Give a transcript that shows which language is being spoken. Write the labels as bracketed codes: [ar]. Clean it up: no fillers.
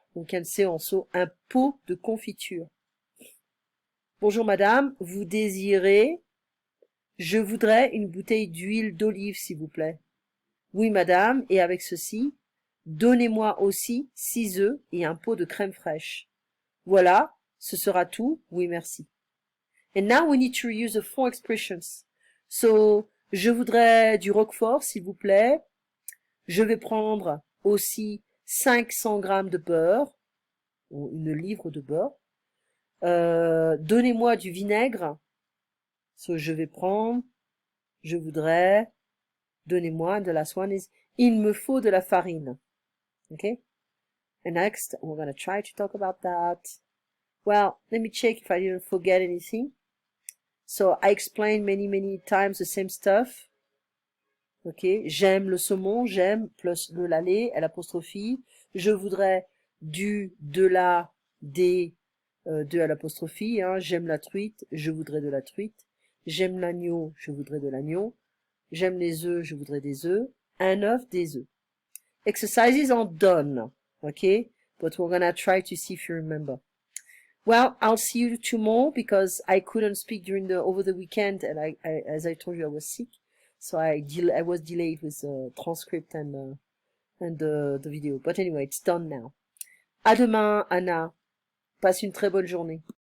[en] You can say also [fr] un pot de confiture. Bonjour madame, vous désirez? Je voudrais une bouteille d'huile d'olive, s'il vous plaît. Oui, madame, et avec ceci, donnez-moi aussi 6 œufs et un pot de crème fraîche. Voilà, ce sera tout. Oui, merci. [en] And now we need to use the 4 expressions. [fr] So, je voudrais du roquefort, s'il vous plaît. Je vais prendre aussi 500 grammes de beurre, ou une livre de beurre. Donnez-moi du vinaigre. So, je vais prendre, je voudrais, donnez-moi, [en] the last one is, [fr] il me faut de la farine. [en] Okay? And next, we're going to try to talk about that. Well, let me check if I didn't forget anything. So, I explained many times the same stuff. Okay? [fr] J'aime le saumon, j'aime, plus le lalé, l'apostrophe. Je voudrais du, de la, des, de à l'apostrophe. Hein. J'aime la truite, je voudrais de la truite. J'aime l'agneau, je voudrais de l'agneau. J'aime les œufs, je voudrais des œufs. Un œuf, des œufs. [en] Exercises are done, okay? But we're gonna try to see if you remember. Well, I'll see you tomorrow because I couldn't speak over the weekend, and as I told you, I was sick, so I was delayed with the transcript and the video. But anyway, it's done now. [fr] À demain, Anna. Passe une très bonne journée.